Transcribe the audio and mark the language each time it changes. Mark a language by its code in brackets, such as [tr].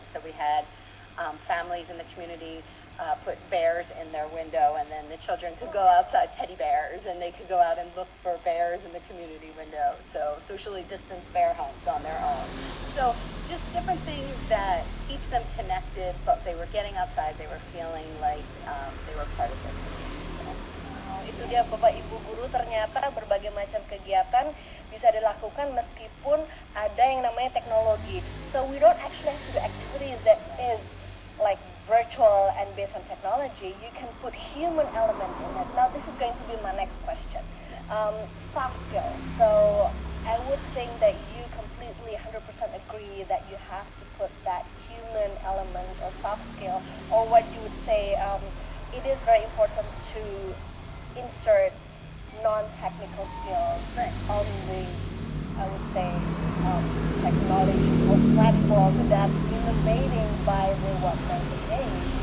[en] So we had families in the community put bears in their window, and then the children could go outside, teddy bears, and they could go out and look for bears in the community window. So socially distanced bear hunts on their own. So just different things that keeps them connected, but they were getting outside, they were feeling like they were part of their community still. [id] Itu dia Bapak Ibu guru, ternyata berbagai macam kegiatan bisa dilakukan meskipun ada yang namanya teknologi. [en] So we don't actually have to do activities that is like virtual and based on technology. You can put human element in it. Now this is going to be my next question. Soft skills. So I would think that you completely 100% agree that you have to put that human element or soft skill, or what you would say, it is very important to insert non-technical skills on the, I would say, technology platform that's innovating by the 90 days.